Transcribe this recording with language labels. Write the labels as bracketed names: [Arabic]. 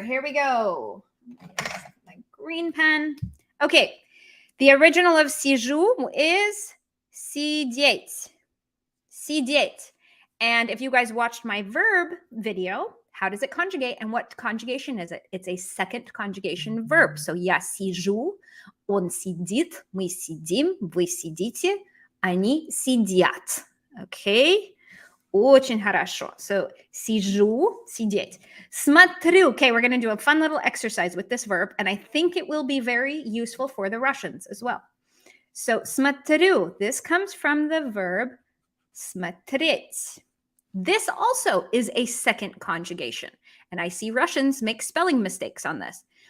[English] Here we go. My green pen. Okay, the original of сижу is сидеть. [Russian] Сидеть. [English] And if you guys watched my verb video, how does it conjugate and what conjugation is it? It's a second conjugation verb. [Russian] So я сижу, он сидит, мы сидим, вы сидите, они сидят. Okay? Очень хорошо. So сижу, сидеть. Смотрю. [English] Okay, we're going to do a fun little exercise with this verb, and I think it will be very useful for the Russians as well. [Russian] So смотрю. [English] This comes from the verb смотреть. This also is a second conjugation, and I see Russians make spelling mistakes on this.